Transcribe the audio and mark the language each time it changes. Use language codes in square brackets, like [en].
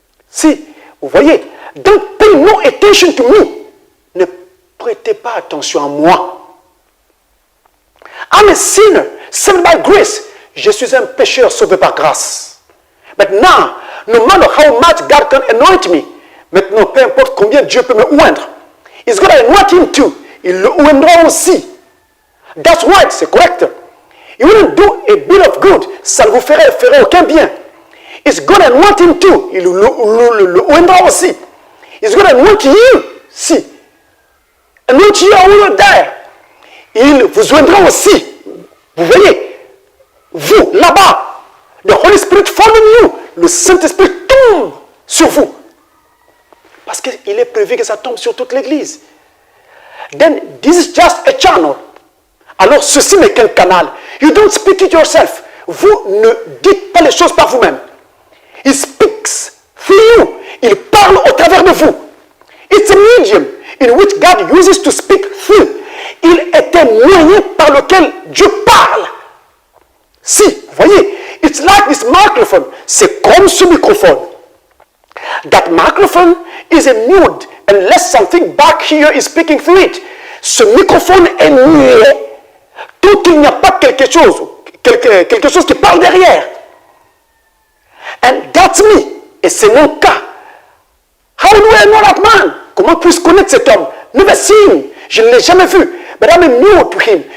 [fr] Si, vous voyez, [en] don't pay no attention to me. [fr] Ne prêtez pas attention à moi. [en] I'm a sinner, saved by grace. [fr] Je suis un pécheur sauvé par grâce. [en] But now, no matter how much God can anoint me, [fr] maintenant, peu importe combien Dieu peut me oindre, [en] He's going to anoint him too. [fr] Il le oindra aussi. [en] That's right, [fr] c'est correct. [en] You wouldn't do a bit of good. [fr] Ça ne vous ferait aucun bien. [en] He's going to anoint him too. [fr] Il le oindra aussi. [en] He's going to anoint you. [fr] Si. [en] Anoint you over there. [fr] Il vous oindra aussi. Vous voyez, vous, là-bas, [en] the Holy Spirit fall on you. [fr] Le Saint-Esprit tombe sur vous. Parce qu'il est prévu que ça tombe sur toute l'Église. [en] Then, this is just a channel. [fr] Alors, ceci n'est qu'un canal. [en] You don't speak it yourself. [fr] Vous ne dites pas les choses par vous-même. [en] He speaks through you. [fr] Il parle au travers de vous. [en] It's a medium in which God uses to speak through. [fr] Il est un moyen par lequel Dieu parle. Si, vous voyez, [en] it's like this microphone. [fr] C'est comme ce microphone. [en] That microphone is a mute unless something back here is speaking through it. [fr] Ce microphone est muet tant qu'il n'y a pas quelque chose qui parle derrière. [en] And that's me. [fr] Et c'est mon cas. [en] How do I know that man? [fr] Comment puis-je connaître cet homme? [en] Never seen him. [fr] Je ne l'ai jamais vu. [en] But I'm new to him.